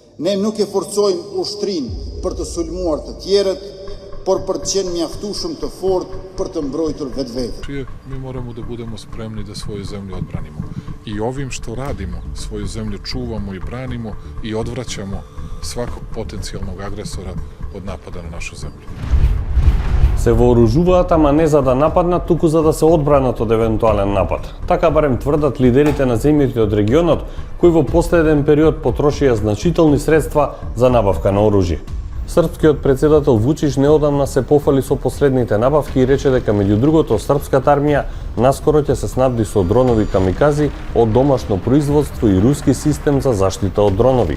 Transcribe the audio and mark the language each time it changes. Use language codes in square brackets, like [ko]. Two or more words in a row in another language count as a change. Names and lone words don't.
[sq] Ne nuk e forcojmë ushtrinë për të sulmuar të tjerët, por për të qenë mjaftueshëm të fortë për të mbrojtur vetveten. [sr] Mi moramo da budemo spremni da svoju zemlju odbranimo. I ovim što radimo, svoju zemlju čuvamo i branimo i odvraćamo svakog potencijalnog agresora od napada na našu zemlju. [mk] Се вооружуваат, ама не за да нападнат, туку за да се одбранат од евентуален напад. Така барем тврдат лидерите на земјите од регионот, кои во последен период потрошија значителни средства за набавка на оружје. Српскиот председател Вучич неодамна се пофали со последните набавки и рече дека меѓу другото српската армија наскоро ќе се снабди со дронови камикази од домашно производство и руски систем за заштита од дронови.